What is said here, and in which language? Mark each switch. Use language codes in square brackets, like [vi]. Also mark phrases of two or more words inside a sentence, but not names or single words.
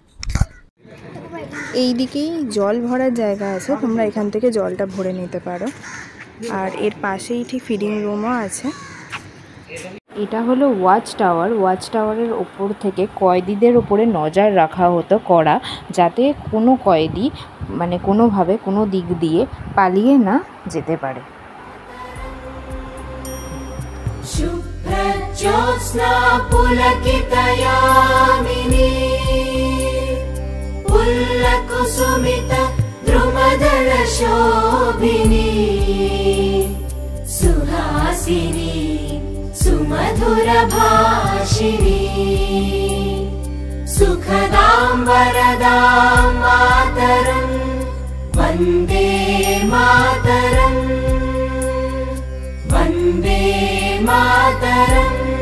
[bn] এই দিকেই জল ভরার জায়গা আছে, তোমরা এখান থেকে জলটা ভরে নিতে পারো, আর এর পাশেই ঠিক ফিডিং রুমও আছে। এটা হলো ওয়াচ টাওয়ার। ওয়াচ টাওয়ারের ওপর থেকে কয়েদিদের ওপরে নজর রাখা হতো কড়া, যাতে কোনো কয়েদি মানে কোনোভাবে কোনো দিক দিয়ে পালিয়ে না যেতে পারে। [sa] शुभ्रज्योत्स्ना पुलकितयामिनी पुल्लकुसुमित द्रुमदलशोभिनी सुहासिनी सुमधुरभाषिणी सुखदां वरदां मातरम् वन्दे मातरम् वन्दे मातरम्